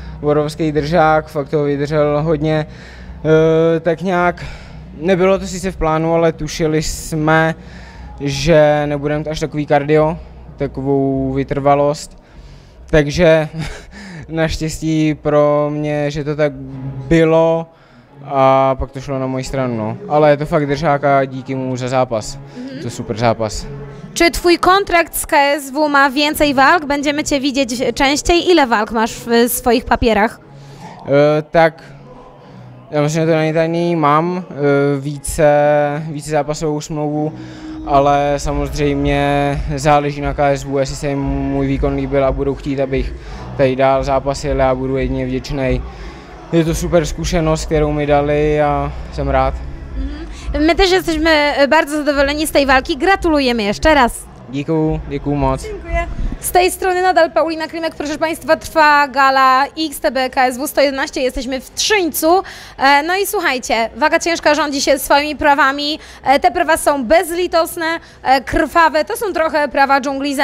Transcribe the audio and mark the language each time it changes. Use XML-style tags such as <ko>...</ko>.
<cs>Obrovský držák, fakt toho vydržel hodně. Tak nějak, nebylo to sice v plánu, ale tušili jsme, že nebudeme až takový kardio, takovou vytrvalost. Takže naštěstí pro mě, že to tak bylo a pak to šlo na moji stranu. No. Ale je to fakt držák a díky mu za zápas. To super zápas.</cs> <pl>Czy Twój kontrakt z KSW ma więcej walk? Będziemy Cię widzieć częściej? Ile walk masz w swoich papierach?</pl> <cs>Tak, já myslím, že to není tajný, mám více zápasovou smlouvu, ale samozřejmě záleží na KSW, jestli se jim můj výkon líbil a budou chtít, abych tady dál zápasil a budu jedině vděčný. Je to super zkušenost, kterou mi dali a jsem rád.</cs> <pl>My też jesteśmy bardzo zadowoleni z tej walki. Gratulujemy jeszcze raz.</pl> <cs>Děkuju moc.</cs> <pl>Dziękuję. Z tej strony nadal Paulina Klimek, proszę Państwa, trwa gala XTB KSW 111, jesteśmy w Trzyńcu. No i słuchajcie, waga ciężka rządzi się swoimi prawami, te prawa są bezlitosne, krwawe, to są trochę prawa dżungli.</pl>